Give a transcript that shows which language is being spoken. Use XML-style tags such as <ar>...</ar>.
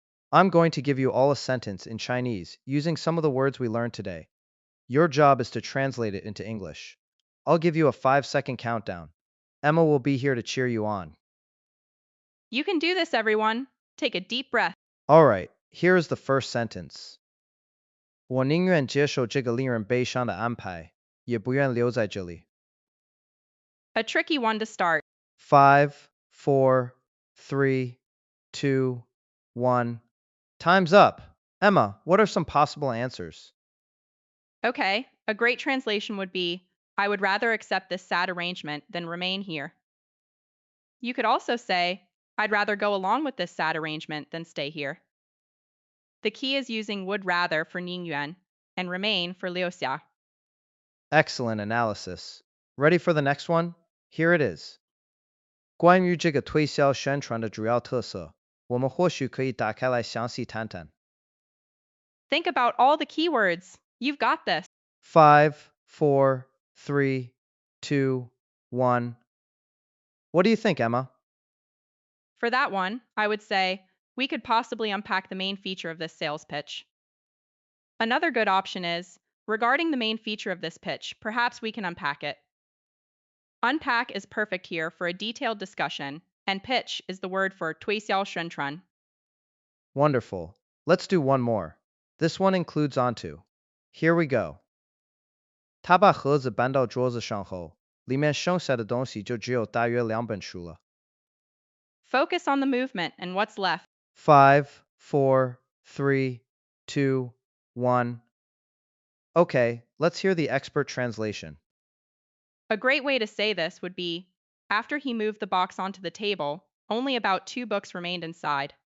<en>I'm going to give you all a sentence in Chinese using some of the words we learned today. Your job is to translate it into English. I'll give you a 5-second countdown. Emma will be here to cheer you on. You can do this, everyone. Take a deep breath. All right, here is the first sentence.</en> <zh>我宁愿接受这个令人悲伤的安排，也不愿留在这里。</zh> <en>A tricky one to start. 5, 4, 3, 2, 1. Time's up. Emma, what are some possible answers? Okay, a great translation would be I would rather accept this sad arrangement than remain here. You could also say I'd rather go along with this sad arrangement than stay here. The key is using would rather for Ningyuan and remain for Liuxia. Excellent analysis. Ready for the next one? Here it is.</en> <zh>关于这个推销宣传的主要特色，我们或许可以打开来详细谈谈。</zh> <en>Think about all the keywords. You've got this. 5, 4, 3, 2, 1. What do you think, Emma? For that one, I would say we could possibly unpack the main feature of this sales pitch. Another good option is regarding the main feature of this pitch, perhaps we can unpack it. Unpack is perfect here for a detailed discussion, and pitch is the word for 推销宣传. Wonderful. Let's do one more. This one includes onto. Here we go.</en> <zh>他把盒子搬到桌子上后，里面剩下的东西就只有大约2本书了。</zh> <en>Focus on the movement and what's left. 5, 4, 3, 2, 1. Okay, let's hear the expert translation. A great way to say this would be after he moved the box onto the table, only about 2 books remained inside.</en>